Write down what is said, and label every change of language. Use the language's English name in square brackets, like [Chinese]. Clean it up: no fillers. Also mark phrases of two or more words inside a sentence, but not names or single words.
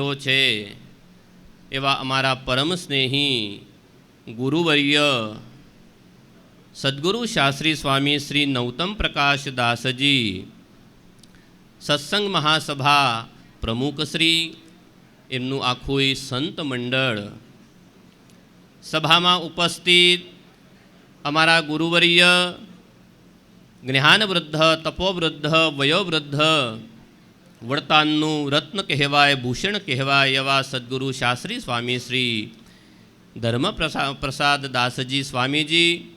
[Gujarati] છે એવા અમારા પરમ સ્નેહી ગુરુવર્ય સદ્ગુરુ શાસ્ત્રી સ્વામી શ્રી નૌતમ પ્રકાશ દાસજી સત્સંગ મહાસભા પ્રમુખ શ્રી એમનું આખું સંત મંડળ સભા માં ઉપસ્થિત અમારા ગુરુવર્ય જ્ઞાનવૃદ્ધ, તપોવૃદ્ધ, વયોવૃદ્ધ, વડતાલનું રત્ન કહેવાય, ભૂષણ કહેવાય એવા સદગુરુ શાસ્ત્રી સ્વામી શ્રી ધર્મપ્રસાદ દાસજી સ્વામીજી,